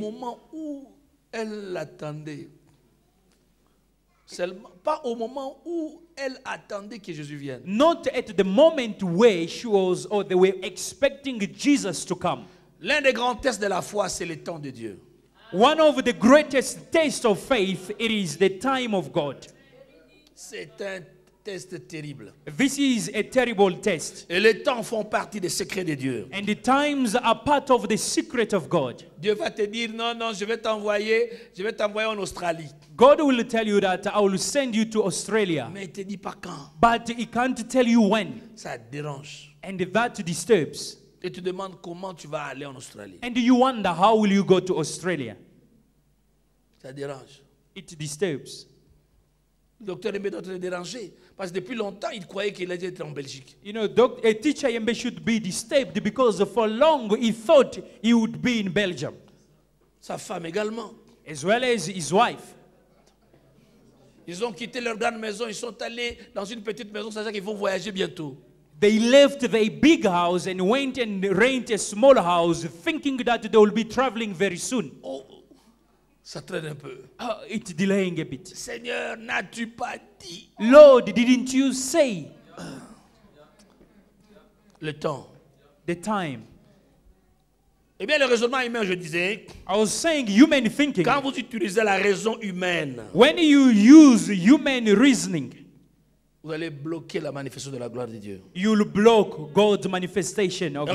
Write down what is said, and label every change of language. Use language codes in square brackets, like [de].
[fr] moment où elle l'attendait. Seulement, pas au moment où elle attendait que Jésus vienne. [en] not at the moment where she was or they were expecting Jesus to come. [fr] L'un des grands tests de la foi, c'est le temps de Dieu. [en] One of the greatest tests of faith, it is the time of God. [fr] C'est un test terrible. [en] This is a terrible test. [fr] Et les temps font partie des secrets de Dieu. [en] And the times are part of the secret of God. [fr] Dieu va te dire, non, non, je vais t'envoyer en Australie. [en] God will tell you that I will send you to Australia. [fr] Mais il ne te dit pas quand. [en] But he can't tell you when. [fr] Ça te dérange. [en] And that disturbs. [fr] Et tu demandes comment tu vas aller en Australie. [en] And you wonder, how will you go to Australia? [fr] Ça dérange. [en] It disturbs. [fr] Le docteur Aimé doit te déranger. Parce que depuis longtemps, il croyait qu'il allait être en Belgique. [en] You know, teacher Yembe should be disturbed because for long he thought he would be in Belgium. [fr] Sa femme également. [en] As well as his wife. [fr] Ils ont quitté leur grande maison, ils sont allés dans une petite maison, sachant qu'ils vont voyager bientôt. [en] They left their big house and went and rented a small house thinking that they will be traveling very soon. [fr] Oh, Ça traîne un peu. [en] It's delaying a bit. [fr] Seigneur, n'as-tu pas dit [en] Lord, didn't you say [fr] le temps? [en] the time? [fr] Eh bien, le raisonnement humain, je disais, [en] I was saying human thinking. [fr] quand vous utilisez la raison humaine, [en] When you use human reasoning, [fr] vous allez bloquer la manifestation de la gloire de Dieu. [en] you'll block God's manifestation of His